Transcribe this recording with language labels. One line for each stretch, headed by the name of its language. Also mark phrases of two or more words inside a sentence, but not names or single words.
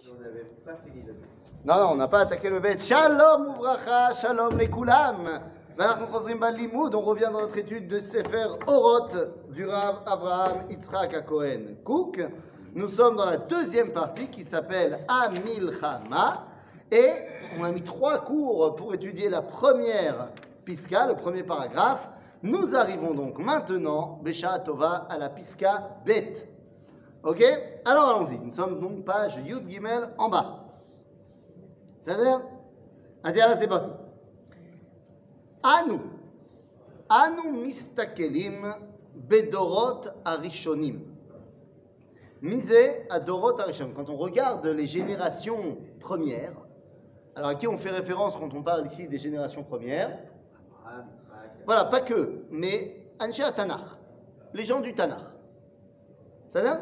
French: on n'avait pas fini le bête. Non, on n'a pas attaqué le bête.
Hebrew: שלום וברכה, שלום
French: les koulam. On revient dans notre étude de Sefer Oroth du Rav Avraham Yitzhak HaKohen Kook. Nous sommes dans la deuxième partie qui s'appelle Amilchama. Et on a mis 3 cours pour étudier la première piska, le premier paragraphe. Nous arrivons donc maintenant,
Hebrew: בשעה טובה,
French: à la piska Bet. Ok? Alors allons-y. Nous sommes donc page
Hebrew: יוד גימל
French: en bas. C'est-à-dire, là c'est parti.
Hebrew: אנו מסתכלים בדורות הראשונים. Misé à דורות הראשונים.
French: Quand on regarde les générations premières, alors à qui on fait référence quand on parle ici des générations premières? Voilà, pas que, mais
Hebrew: אנשי תנ"ך,
French: les gens du Tanakh. Ça va?